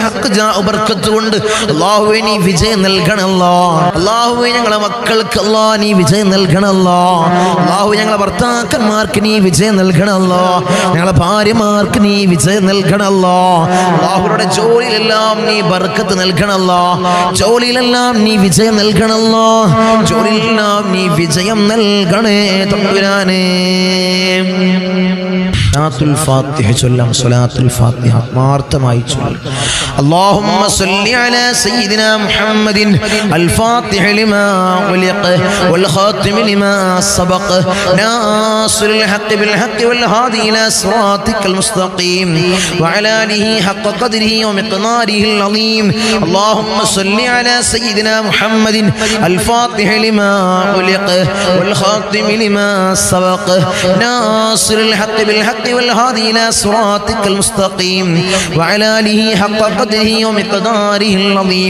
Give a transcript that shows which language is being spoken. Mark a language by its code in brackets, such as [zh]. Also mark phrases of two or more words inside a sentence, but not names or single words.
[ml] ഹഖ് ജാ ബർക്കത്ത് കൊണ്ട് അല്ലാഹുവേ നീ വിജയം നൽകണം അല്ലാഹ് അല്ലാഹുവേ ഞങ്ങളെ മക്കൾക്ക് അല്ലാഹ് നീ വിജയം നൽകണം അല്ലാഹ് അല്ലാഹു ഞങ്ങളെ ഭർത്താക്കന്മാർക്ക് നീ വിജയം നൽകണം അല്ലാഹ് ഞങ്ങളെ ഭാര്യമാർക്ക് നീ വിജയം നൽകണം അല്ലാഹ് അല്ലാഹുവരുടെ ജോലിയിലെല്ലാം നീ ബർക്കത്ത് നൽകണം അല്ലാഹ് ജോലിയിലെല്ലാം നീ വിജയം നൽകണം അല്ലാഹ് ജോലിയിലെല്ലാം നീ വിജയം നൽകണേ തമ്പുരാനേ സലാത്തുൽ ഫാത്തിഹ ചൊല്ലാം സലാത്തുൽ ഫാത്തിഹ ആത്മാർത്ഥമായി ചൊല്ലാം [ar] اللهم صل على سيدنا محمد الفاتح لما ولق والخاتم لما سبق ناصر الحق بالحق والهادي إلى صراطك المستقيم وعلى آله حق قدره ومقداره العظيم اللهم صل على سيدنا محمد الفاتح لما ولق والخاتم لما سبق ناصر الحق بالحق والهادي إلى صراطك المستقيم وعلى آله حق قدره ومقداره العظيم.